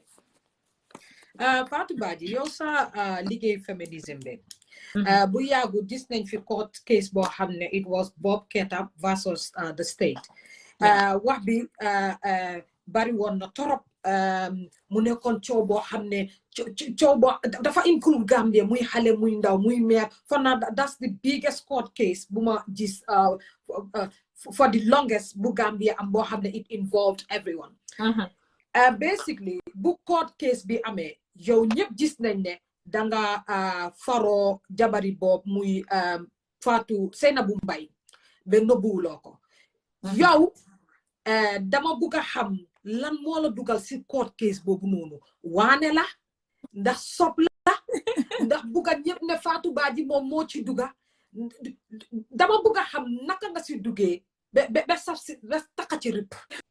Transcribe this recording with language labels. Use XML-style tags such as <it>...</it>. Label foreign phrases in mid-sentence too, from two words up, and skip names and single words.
<wo>Fatou Badjie yow sa liggéey feminism bi bu yàggu gis nañ fi</wo> <en>court case</en> <wo>boo xam ne</wo> <en>it was Bob Keita versus the state</en> <wo>wax bi bari woon na torop mu nekkoon coow boo xam ne coow boo dafa include Gambia muy xale muy ndaw muy meer</wo> <en>for now that's the biggest court case</en> <wo>bu ma gis</wo> <en>for the longest</en> <wo>bu Gambia am boo xam ne</wo> <en>it involved everyone.</en> <wo>Basically bu</wo> <en>court case</en> <wo>bi amee yow ñëpp gis nañ ne danga faro jabari boob muy Fatou Sainabou Mbye ba nëbbuwuloo ko yow dama bugg a xam lan moo la dugal si</wo> <en>court case</en> <wo>boobu noonu waane la ndax sob la ndax bugga ñëpp ne Fatou Badjie moom moo ci duga dama bugg a xam naka nga si duggee ba saf si ba taka ci rip.</wo>